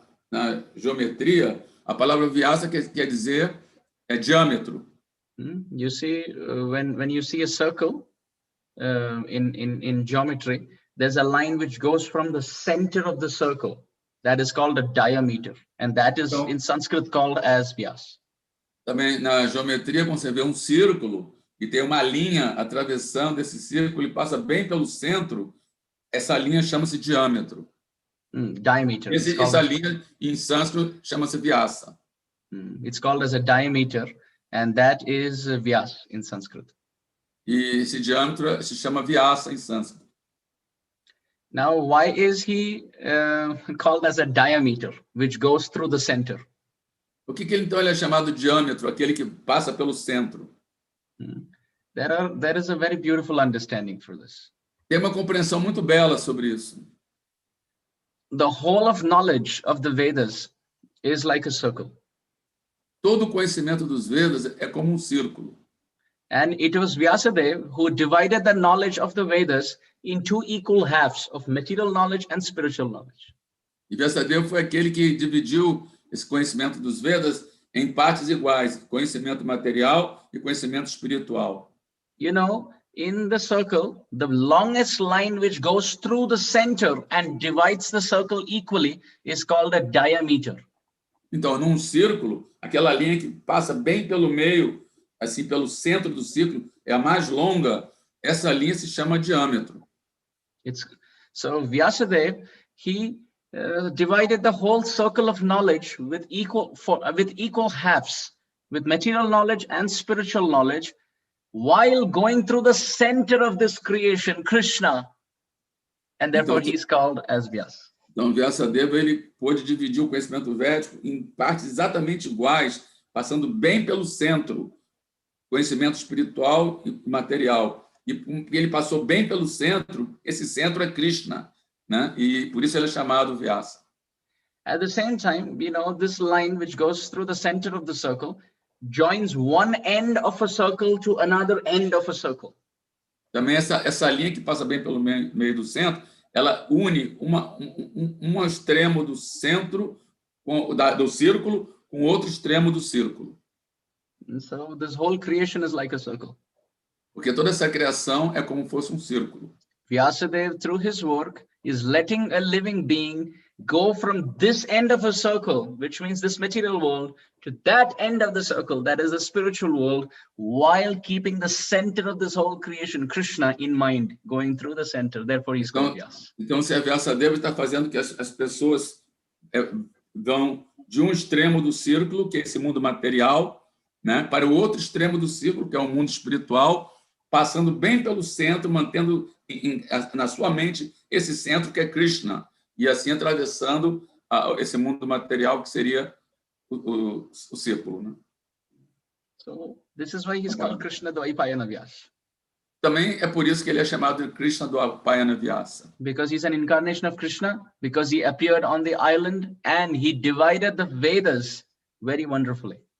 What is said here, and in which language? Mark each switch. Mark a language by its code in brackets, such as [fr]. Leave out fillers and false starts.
[pt] na geometria, a palavra Vyasa quer dizer diâmetro. [en] You see, when you see a circle in geometry, there's a line which goes from the center of the circle. That is called a diameter, and that is in Sanskrit called as Vyas. [pt] Também na geometria, quando você vê um círculo e tem uma linha atravessando esse círculo e passa bem pelo centro, essa linha chama-se diâmetro. [en] Diameter. [pt] Essa linha em sânscrito chama-se Vyasa. [en] It's called as a diameter, and that is Vyas in Sanskrit. [pt] E esse diâmetro se chama Vyasa em sânscrito. [en] Now, why is he called as a diameter, which goes through the center? [pt] Por que então ele é chamado diâmetro, aquele que passa pelo centro? [en] There is a very beautiful understanding for this. [pt] Tem uma compreensão muito bela sobre isso. [en] The whole of knowledge of the Vedas is like a circle. [pt] Todo o conhecimento dos Vedas é como um círculo. [en] And it was Vyasadeva who divided the knowledge of the Vedas in two equal halves of material knowledge and spiritual knowledge. [pt] E Vyasadeva foi aquele que dividiu esse conhecimento dos Vedas em partes iguais, conhecimento material e conhecimento espiritual. [en] You know, in the circle, the longest line which goes through the center and divides the circle equally is called a diameter. [pt] Então, num círculo, aquela linha que passa bem pelo meio, assim, pelo centro do círculo, é a mais longa. Essa linha se chama diâmetro. [en] So Vyasadeva, he divided the whole circle of knowledge with equal halves, with material knowledge and spiritual knowledge, while going through the center of this creation, Krishna, and therefore he is called as Vyasa. [pt] Então, Vyasadeva, ele pôde dividir o conhecimento védico em partes exatamente iguais, passando bem pelo centro, conhecimento espiritual e material. E porque ele passou bem pelo centro, esse centro é Krishna, né? E por isso ele é chamado Vyasa. [en] At the same time, you know, this line which goes through the center of the circle joins one end of a circle to another end of a circle. [pt] Também essa linha que passa bem pelo meio do centro, ela une um extremo do centro do círculo com outro extremo do círculo. [en] And so this whole creation is like a circle. [pt] Porque toda essa criação é como fosse um círculo. [en] Vyasadeva, through his work, is letting a living being go from this end of a circle, which means this material world, to that end of the circle, that is the spiritual world, while keeping the center of this whole creation, Krishna, in mind, going through the center. Therefore, he's called Vyasa. [pt] Então, se a Vyasadeva está fazendo que as pessoas vão de um extremo do círculo, que é esse mundo material, né, para o outro extremo do círculo, que é o mundo espiritual, passando bem pelo centro, mantendo na sua mente esse centro que é Krishna, e assim atravessando esse mundo material que seria o círculo, né? [en] So this is why he's called Krishna Dvaipayana Vyasa. [pt] Também é por isso que ele é chamado de Krishna Dvaipayana Vyasa. [en] Because he's an incarnation of Krishna, because he appeared on the island and he divided the Vedas very wonderfully.